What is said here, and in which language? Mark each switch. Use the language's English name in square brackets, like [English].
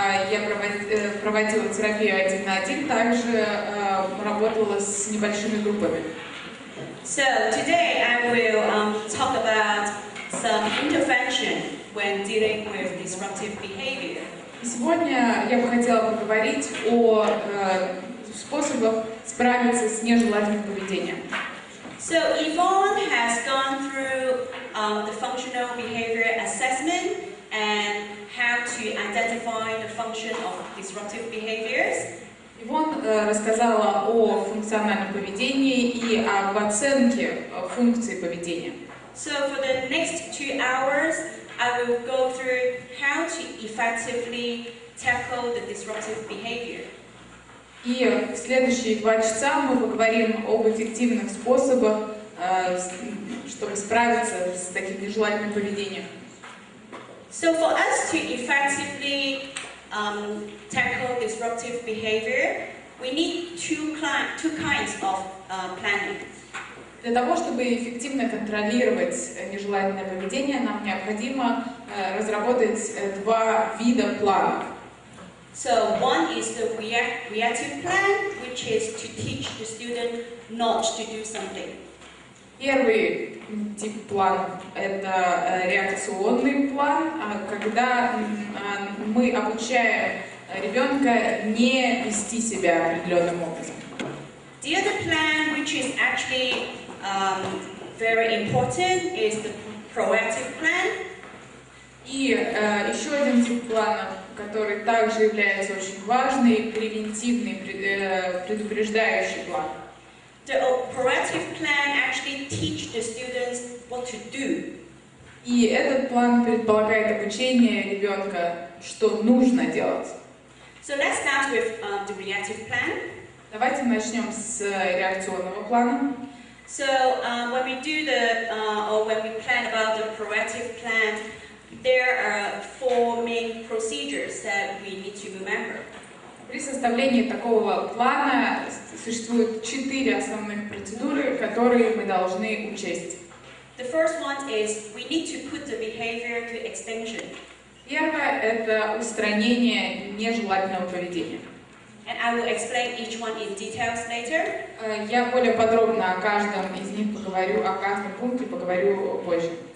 [Russian] Я проводила терапию 1 на 1, также работала с небольшими группами. [English] So today I will talk about some intervention when dealing with disruptive behavior. [Russian] Сегодня я бы хотела поговорить о способах справиться с нежелательным поведением. [English] So Yvonne has gone through the functional behavior assessment and how to identify the function of disruptive behaviors. [Russian] Ивон рассказала о функциональном поведении и об оценке функций поведения. [English] So for the next 2 hours, I will go through how to effectively tackle the disruptive behavior. [Russian] И в следующие 2 часа мы поговорим об эффективных способах, чтобы справиться с таким нежелательным поведением. [English] So for us to effectively tackle disruptive behavior, we need two kinds of planning. [Russian] Для того, чтобы эффективно контролировать нежелательное поведение, нам необходимо разработать 2 вида планов. [English] So one is the reactive plan, which is to teach the student not to do something. [Russian] Первый тип плана – это реакционный план, когда мы обучаем ребенка не вести себя определенным образом. [English] The other plan, which is actually very important, is the proactive plan. [Russian] И еще один тип плана, который также является очень важный, превентивный, предупреждающий план. [English] The proactive plan actually teaches the students what to do. [Russian] И этот план предполагает обучение ребенка, что нужно делать. [English] So let's start with the reactive plan. [Russian] Давайте начнем с реакционного плана. [English] So when we do or when we plan about the proactive plan, there are 4 main procedures that we need to remember. [Russian] При составлении такого плана существует 4 основных процедуры, которые мы должны учесть. [English] The first one is we need to put the behavior to extinction. [Russian] Первое – это устранение нежелательного поведения. [English] And I will explain each one in details later. [Russian] Я более подробно о каждом из них поговорю, о каждом пункте поговорю позже.